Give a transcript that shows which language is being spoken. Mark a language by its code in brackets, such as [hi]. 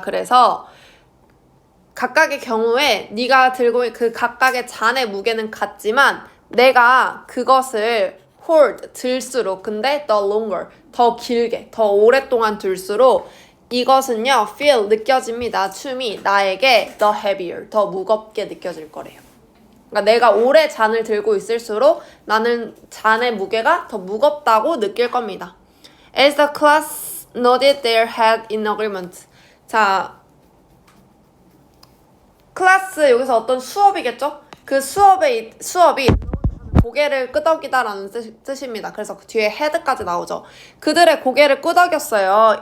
[ko] 그래서 각각의 경우에 네가 들고 있는 그 각각의 잔의 무게는 같지만 내가 그것을 hold, 들수록 근데 [en] the longer, [ko] 더 길게, 더 오랫동안 들수록 이것은요, feel, 느껴집니다. [en] to me, [ko] 나에게 [en] the heavier, [ko] 더 무겁게 느껴질 거래요. 그러니까 내가 오래 잔을 들고 있을수록 나는 잔의 무게가 더 무겁다고 느낄 겁니다. [en] As the class nodded their head in agreement. [ko] 자, 클래스 여기서 어떤 수업이겠죠? 그 수업이 고개를 끄덕이다라는 뜻입니다. 그래서 그 뒤에 head까지 나오죠. 그들의 고개를 끄덕였어요.